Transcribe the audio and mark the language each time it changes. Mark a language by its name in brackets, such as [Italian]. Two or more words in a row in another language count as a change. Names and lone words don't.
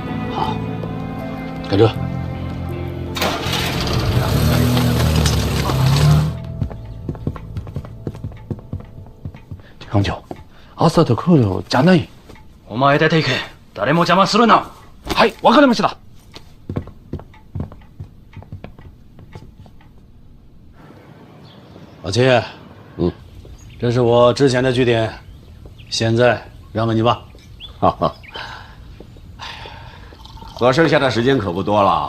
[Chinese] 好，跟着。 [Japanese] 艦長、朝と来るよじゃない。お前出て行け。誰も邪魔するな。はい、わかりました。 [Chinese] 老七，这是我之前的据点，现在让给你吧。哈哈，我剩下的时间可不多了。